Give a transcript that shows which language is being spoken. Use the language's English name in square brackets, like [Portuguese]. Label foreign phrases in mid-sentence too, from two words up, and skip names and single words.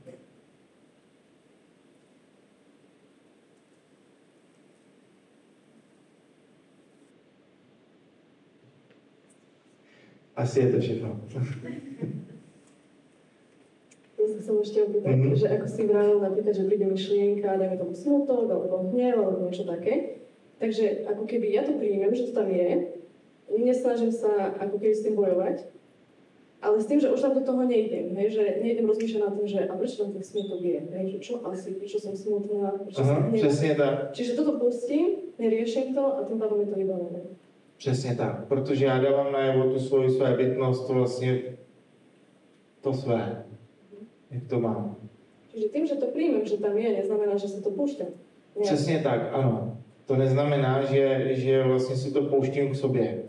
[Czech] Asi je to všechno. [Slovak] Ja sa chcem ešte opýtať, že ako si vravel napríklad, že príde myšlienka, dajme tomu smutok, alebo hnev, alebo niečo také. Takže ako keby ja to príjmem, že to tam je, nesnažím sa ako keby s tým bojovať, ale s tým, že už tam do toho nejdem, hej, že nejdem rozmýšľať nad tým, že a prečo tam ten smutok je, hej, že čo asi, prečo som smutná, prečo som hnevá. [Czech] Přesně tak. [Slovak] Čiže toto pustím, neriešim to a tým pádom je to vybavené. [Czech] Přesně tak, protože já dávám najevo tu svoji svébytnost, to vlastně to své, jak to mám. [Slovak] Čiže tým, že to príjmem, že tam je, neznamená, že sa to púšťam. [Czech] Přesně tak, ano. To neznamená, že vlastně si to pouštím k sobě.